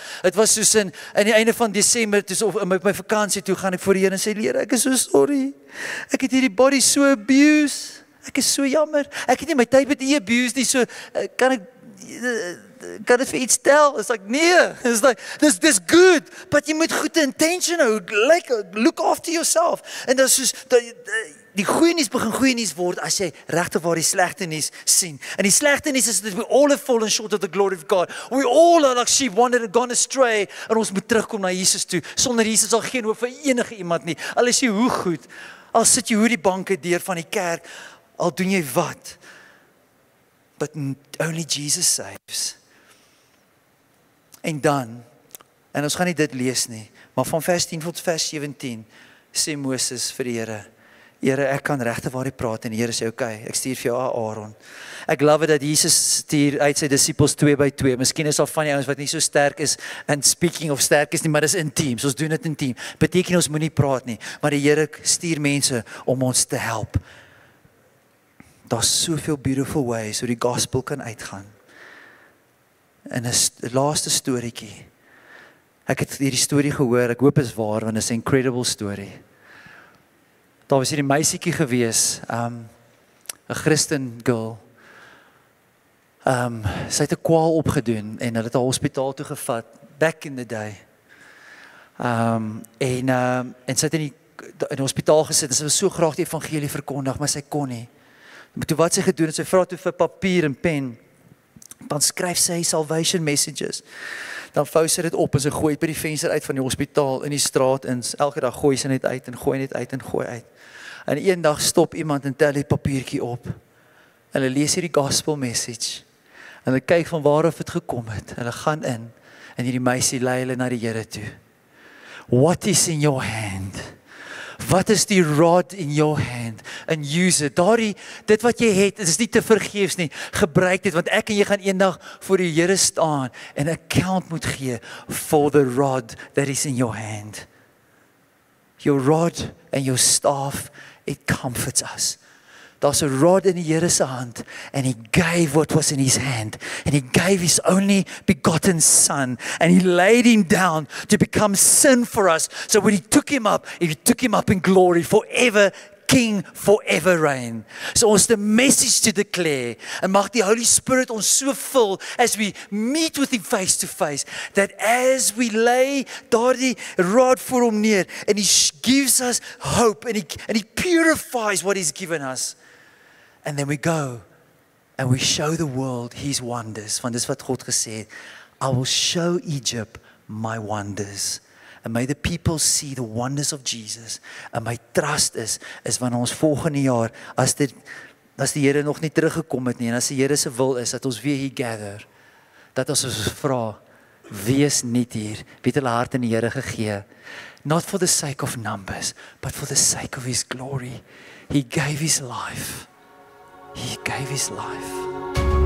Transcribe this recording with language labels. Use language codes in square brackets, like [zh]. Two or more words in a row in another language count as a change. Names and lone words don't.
[af] Dit was soos in die einde van Desember, dus of my vakansie toe gaan ek voor die Here en sê, Here, ek is [en] so sorry. [af] Ek het hierdie body so abuse. Ek is so jammer. Ek het nie my tyd met abuse nie, so kan ek dit vir iets tel? [en] It's like, nee. It's like, this good, but [af] jy moet goeie intention hou, [en] like, look after yourself. [af] En dat is soos, die goeie nuus begin goeie nuus word as jy regtig waar die slegte nuus sien. En die slegte nuus is dat [en] we all have fallen short of the glory of God. We all are like sheep wandered and gone astray. [af] En ons moet terugkom na Jesus toe. Sonder Jesus sal geen hoop vir enige iemand nie. Al is jy hoe goed, al sit jy hoe die banke deur van die kerk, al doen jy wat. [en] But only Jesus saves. [af] En dan, en ons gaan nie dit lees nie, maar van vers 10 tot vers 17 sê Moses vir die Here, Here, ek kan regtig waar jy praat en die Here sê, okay, ek stuur vir jou Aaron. Ek [en] love it [af] dat Jesus stuur uit sy disippels 2 by 2. Miskien is al van die ouens wat nie so sterk is, [en] and speaking of [af] sterk is nie, maar dis intiem, so ons doen dit intiem. Beteken ons moenie praat nie, maar die Here stuur mense om ons te help. Daar's soveel beautiful ways hoe die gospel kan uitgaan. En 'n laaste storieetjie. Ek het hierdie storie gehoor, ek hoop is waar, want dit is 'n [en] incredible story. [af] Daar was hierdie meisietjie gewees, 'n Christen girl. Sy het 'n kwaal opgedoen en hulle het haar hospitaal toe gevat, [en] back in the day. [af] En sy het in die hospitaal gesit en sy was so graag die evangelie verkondig, maar sy kon nie. Maar toe wat sy gedoen het, sy vra toe vir papier en pen, dan skryf sy [en] salvation messages, [af] dan vou sy dit op en sy gooi het by die venster uit van die hospitaal in die straat en elke dag gooi sy net uit en gooi net uit en gooi uit. En een dag stop iemand en tel die papiertjie op en hulle lees hierdie [en] gospel message [af] en hulle kyk van waar af dit gekom het, hulle gaan in en hierdie meisie lei hulle na die Here toe. [en] What is in your hand? [af] Wat is die rod [en] in your hand? And use it. [af] Dit wat jy het, is nie te vergeefs nie. Gebruik dit, want ek en jy gaan eendag voor die Here staan en 'n account moet gee [en] for the rod that is in your hand. Your rod and your staff, it comforts us. [af] Daar's 'n rod in die Here se hand [en] and he gave what was in his hand and he gave his only begotten son and he laid him down to become sin for us. So when he took him up in glory forever, King forever reign. So ons the message to declare and [af] mag die Holy Spirit ons so vul [en] as we meet with him face to face, that as we lay [af] daardie rod voor hom neer [en] and he gives us hope and he purifies what he's given us. And then we go and we show the world his wonders. [af] Want dis wat God gesê het, [en] I will show Egypt my wonders. And may the people see the wonders of Jesus. And my trust is [af] wanneer ons volgende jaar, as die Here nog nie teruggekom het nie, en as die Here se wil is, dat ons weer hier gather, dat ons vra, wie is nie hier, wie het hulle hart in die Here gegee, [en] not for the sake of numbers, but for the sake of his glory. He gave his life. He gave his life.